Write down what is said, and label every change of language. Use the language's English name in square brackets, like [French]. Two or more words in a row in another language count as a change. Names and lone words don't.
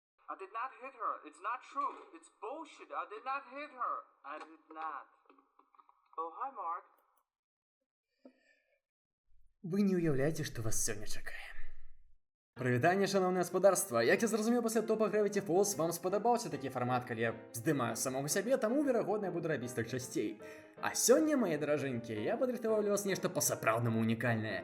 [English] I did not hit her. It's not true. It's bullshit. I did not hit her. I did not. Oh, hi, Mark. [Belarusian] Вы не уявляеце, што вас сёння чакае. Прывітанне, шаноўнае гаспадарства. Як я зразумеў, пасля топа Gravity Falls вам спадабаўся такі фармат, калі я здымаю самога сябе, таму, верагодна, я буду рабіць так часцей. А сёння, мае даражэнькія, я падрыхтаваў для вас нешта па-сапраўднаму унікальнае.